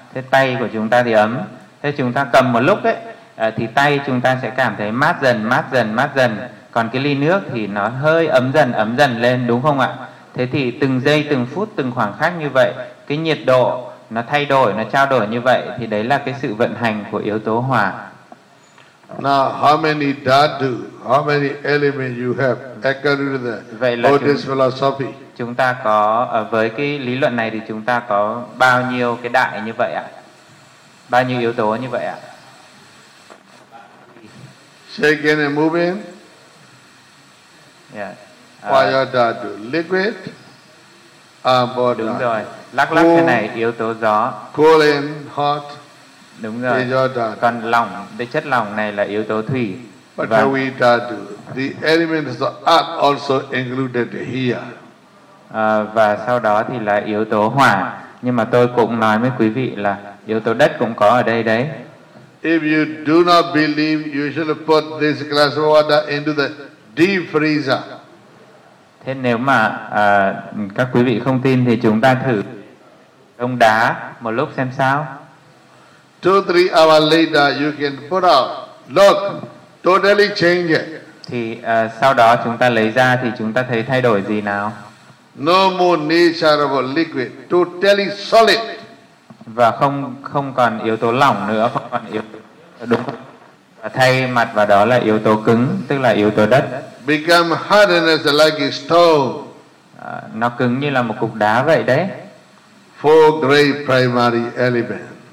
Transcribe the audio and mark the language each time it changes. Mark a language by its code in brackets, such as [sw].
[vi] Thế tay của chúng ta thì ấm. Thế chúng ta cầm một lúc ấy, thì tay chúng ta sẽ cảm thấy mát dần. Còn cái ly nước thì nó hơi ấm dần lên, đúng không ạ? Thế thì từng giây, từng phút, từng khoảng khắc như vậy, cái nhiệt độ nó thay đổi, nó trao đổi như vậy, thì đấy là cái sự vận hành của yếu tố hỏa. [en] Now, how many dhatu, how many elements you have according to the Buddhist philosophy? [vi] Chúng ta có, với cái lý luận này thì chúng ta có bao nhiêu cái đại như vậy ạ? Bao nhiêu yếu tố như vậy ạ? [en] Shaking and moving. Yeah. Fire dhatu, liquid, body. [vi] Đúng rồi. Lắc lắc cái này yếu tố gió. [en] Cooling, hot. [vi] Đúng rồi. Còn lỏng, cái chất lỏng này là yếu tố thủy. [en] But [vi] vâng. [en] We dhatu, the elements of earth also included here. [vi] Và sau đó thì là yếu tố hỏa. Nhưng mà tôi cũng nói với quý vị là yếu tố đất cũng có ở đây đấy. [en] If you do not believe, you should put this glass of water into the deep freezer. [vi] Thế nếu mà các quý vị không tin thì chúng ta thử đông đá một lúc xem sao. [en] 2-3 hours later you can put out. Look, totally change it. [vi] Thì sau đó chúng ta lấy ra thì chúng ta thấy thay đổi gì nào? [en] No more nature of a liquid, totally solid. [vi] Và không còn yếu tố lỏng nữa, không còn yếu tố, đúng không? Thay mặt vào đó là yếu tố cứng, tức là yếu tố đất. [en] Become hardness like a stone. [vi] Nó cứng như là một cục đá vậy đấy. [en] Four great primary elements.